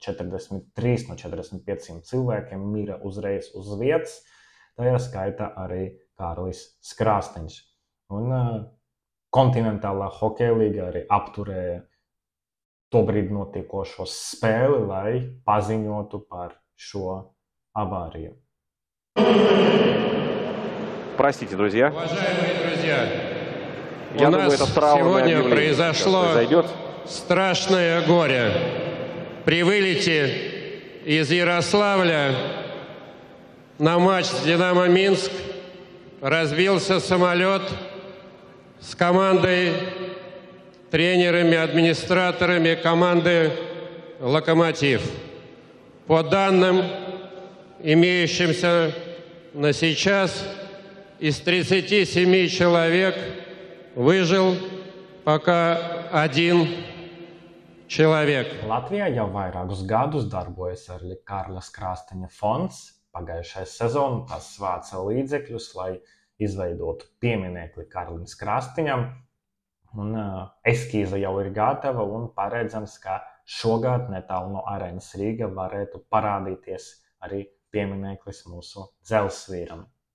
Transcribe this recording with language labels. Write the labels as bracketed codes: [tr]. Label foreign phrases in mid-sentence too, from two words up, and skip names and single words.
[lv] 43 no 45 cilvēkiem mira uzreiz uz vietas, tajā skaitā arī Kārlis Skrāstiņš. Un kontinentālā hokeja līga arī apturēja tobrīd notiekošo spēli, lai paziņotu par šo avāriju. [ru] Простите, друзья. Уважаемые друзья, Я у думаю, нас это траурное сегодня объявление произошло сейчас произойдет. страшное горе. При вылете из Ярославля на матч с «Динамо Минск» разбился самолет с командой, тренерами, администраторами команды «Локомотив». По данным, имеющимся на сейчас, из 37 человек выжил пока один человек. [lv] Latvijā jau vairākus gadus darbojas arī Kārļa Skrāstiņa fonds. Pagājušajā sezonā tas vāca līdzekļus, lai izveidotu pieminekli Kārlim Skrāstiņam. Un eskīze jau ir gatava un paredzams, ka šogad netālu no Arēnas Rīga varētu parādīties arī piemineklis mūsu dzelzsvīram.